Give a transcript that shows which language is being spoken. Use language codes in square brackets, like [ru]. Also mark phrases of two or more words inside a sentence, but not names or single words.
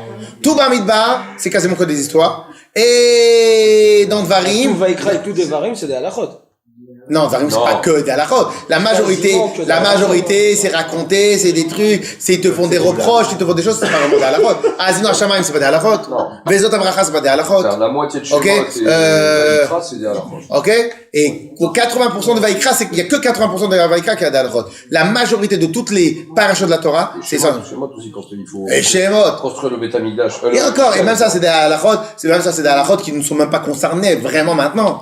[fr] Tout Bamidbar, c'est quasiment que des histoires. Et dans Dvarim... Tout Vaikra et tout Devarim, c'est des halachot. Non, Dvarim, c'est pas que des halachot. La majorité, c'est raconté, c'est des trucs, ils te font des reproches, ils te font des choses, c'est pas vraiment des halachot. Sinon, Hashamaim, c'est pas des halachot. Vezot Abracha, c'est pas des halachot. La moitié de Shemot et Vaikra, c'est des halachot. Ok? Et pour 80% de Vaikra, c'est qu'il y a que 80% de Vaikra qui a des halachot. La majorité de toutes les parachutes de la Torah, c'est ça. Shemot aussi, quand il faut... Et Shemot. Construire le Betamigdash. Et encore, et même ça, c'est des halachot qui ne sont même pas concernés vraiment maintenant.